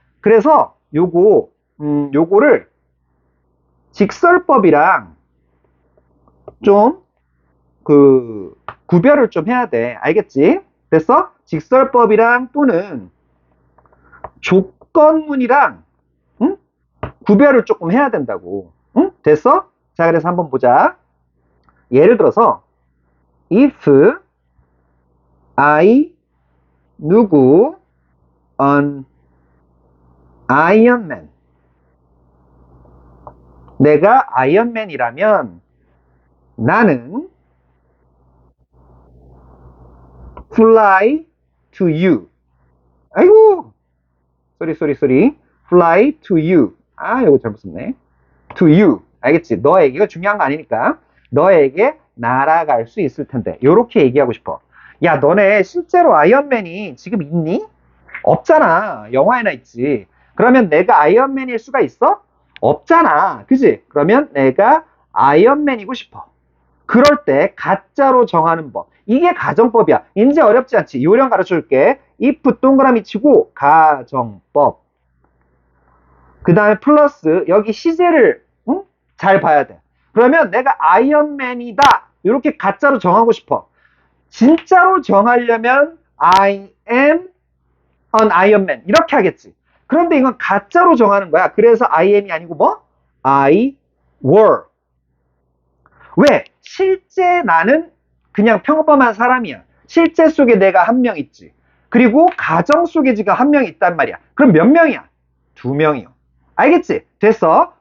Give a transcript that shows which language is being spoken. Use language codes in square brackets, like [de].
[ko] 그래서 요거를 직설법이랑 좀 구별을 좀 해야 돼. 알겠지? 됐어? 직설법이랑 또는 조건문이랑 구별을 조금 해야 된다고. 응? 됐어? 자, 그래서 한번 보자. 예를 들어서 [en] if I [ko] 누구 [en] an Iron Man. [ko] 내가 아이언맨이라면 나는 [en] fly to you. [ko] 아이고, 쏘리. [en] fly to you. [ko] 이거 잘못 썼네. [en] to you. [ko] 알겠지? 너에게, 이거 중요한 거 아니니까. 너에게 날아갈 수 있을 텐데. 요렇게 얘기하고 싶어. 야, 너네 실제로 아이언맨이 지금 있니? 없잖아. 영화에나 있지. 그러면 내가 아이언맨일 수가 있어? 없잖아. 그지? 그러면 내가 아이언맨이고 싶어. 그럴 때 가짜로 정하는 법. 이게 가정법이야. 이제 어렵지 않지. 요령 가르쳐 줄게. if 동그라미 치고 가정법. 그 다음에 플러스 여기 시제를 응? 잘 봐야 돼. 그러면 내가 아이언맨이다. 이렇게 가짜로 정하고 싶어. 진짜로 정하려면 [en] I am an Iron Man [ko] 이렇게 하겠지. 그런데 이건 가짜로 정하는 거야. 그래서 [en] I am [ko] 이 아니고 뭐? [en] I were. [ko] 왜? 실제 나는 그냥 평범한 사람이야. 실제 속에 내가 한 명 있지. 그리고 가정 속에 지금 한 명 있단 말이야. 그럼 몇 명이야? 두 명이요. 알겠지? 됐어.